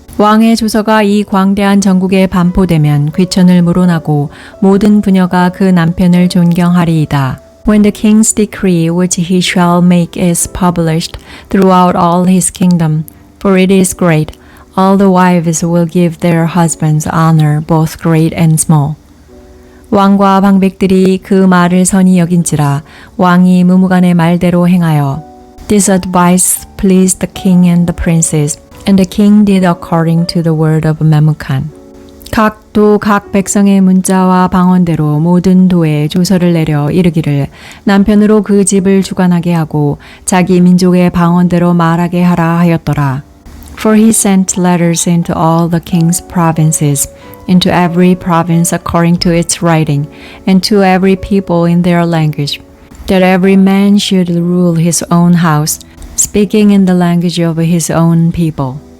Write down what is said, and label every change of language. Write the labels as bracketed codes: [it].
[ko] 왕의 조서가 이 광대한 전국에 반포되면 귀천을 물어나고 모든 부녀가 그 남편을 존경하리이다. [en] When the king's decree which he shall make is published throughout all his kingdom, for it is great, all the wives will give their husbands honor, both great and small. [ko] 왕과 방백들이 그 말을 선히 여긴지라 왕이 무무간의 말대로 행하여 [en] This advice pleased the king and the princes, and the king did according to the word of Memucan. [ko] 각 도 각 백성의 문자와 방언대로 모든 도에 조서를 내려 이르기를 남편으로 그 집을 주관하게 하고 자기 민족의 방언대로 말하게 하라 하였더라. [en] For he sent letters into all the king's provinces, into every province according to its writing, and to every people in their language, that every man should rule his own house, speaking in the language of his own people.